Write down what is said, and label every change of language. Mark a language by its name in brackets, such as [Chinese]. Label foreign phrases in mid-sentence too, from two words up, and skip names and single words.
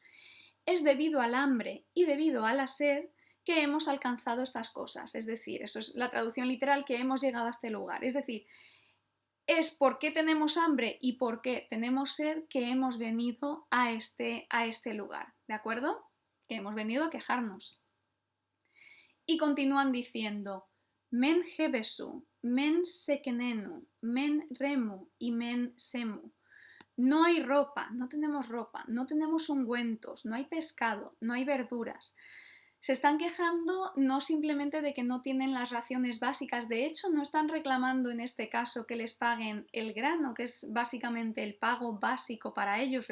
[Spanish] Es debido al hambre y debido a la sed que hemos alcanzado estas cosas, es decir, eso es la traducción literal, que hemos llegado a este lugar, es decir, es porque tenemos hambre y porque tenemos sed que hemos venido a este lugar, ¿de acuerdo? Que hemos venido a quejarnos. Y continúan diciendo, [Ancient Egyptian] Men hebesu, men sekenenu, men remu y men semu. [Spanish] No hay ropa, no tenemos ungüentos, no hay pescado, no hay verduras. Se están quejando no simplemente de que no tienen las raciones básicas, de hecho no están reclamando en este caso que les paguen el grano, que es básicamente el pago básico para ellos.